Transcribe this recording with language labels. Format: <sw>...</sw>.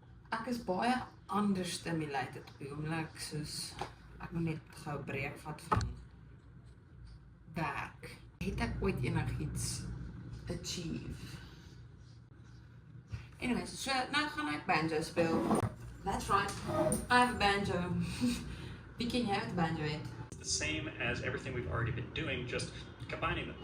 <af>Ek is baie understimulated op die oomblik, soos ek moet net gou 'n breek vat van werk. Het ek ooit enigiets achieve? Anyways, so nou gaan ek banjo speel.</af> <en>That's right, I have a banjo.</en> <af>Wie ken jy wat banjo het?</af> <en>The same as everything we've already been doing, just combining them.</en>